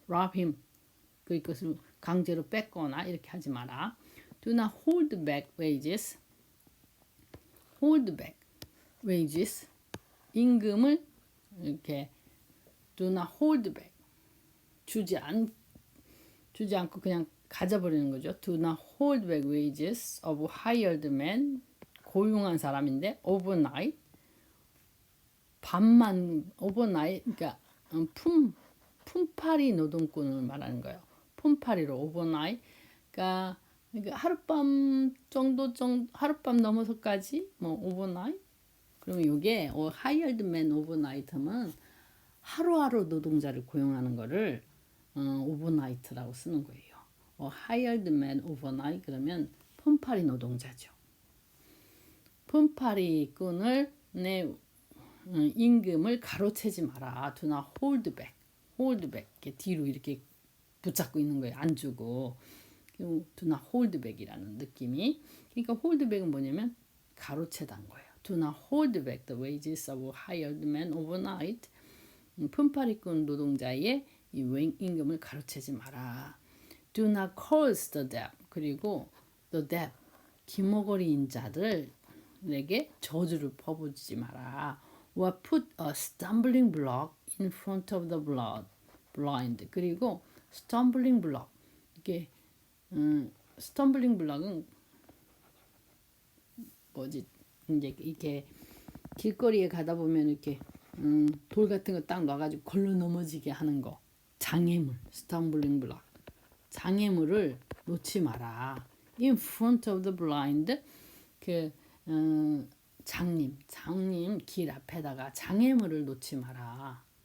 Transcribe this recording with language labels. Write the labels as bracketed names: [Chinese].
[English] rob him, [Korean] 그것을 강제로 뺏거나 이렇게 하지 마라. [English] Do not hold back wages. hold back wages, [Korean] 임금을 이렇게 [English] do not hold back, [Korean] 주지 않고 그냥 가져버리는 거죠. [English] Do not hold back wages of hired men, [Korean] 고용한 사람인데 [English] overnight, 밤만 overnight, [Korean] 그러니까 품팔이 노동꾼을 말하는 거예요. 품팔이로 overnight, 그러니까 하룻밤 하룻밤 넘어서까지 뭐 overnight. 그러면 이게 [English] hired man overnight [Korean] 하면 하루하루 노동자를 고용하는 거를 overnight라고 쓰는 거예요. [English] hired man overnight [Korean] 그러면 품팔이 노동자죠. 품팔이 꾼을 내 임금을 가로채지 마라. [English] Do not hold back. hold back, [Korean] 이렇게 뒤로 이렇게 붙잡고 있는 거예요. 안 주고. [English] do not hold back [Korean] 이라는 느낌이. 그러니까 [English] hold back [Korean] 은 뭐냐면 가로채다는 거예요. [English] Do not hold back the wages of hired men overnight. [Korean] 품팔이꾼 노동자의 이 임금을 가로채지 마라. [English] Do not curse the debt. [Korean] 그리고 [English] the debt, [Korean] 기머거리인 자들에게 저주를 퍼부지 마라. [English] or put a stumbling block in front of the blind. [Korean] 그리고 [English] stumbling block, [Korean] 이게 stumbling block은 뭐지? 이제 이렇게 길거리에 가다 보면 이렇게 돌 같은 거 딱 놔가지고 걸로 넘어지게 하는 거, 장애물, [English] stumbling block, [Korean] 장애물을 놓지 마라. [English] In front of the blind, [Korean] 그 장님 길 앞에다가 장애물을 놓지 마라.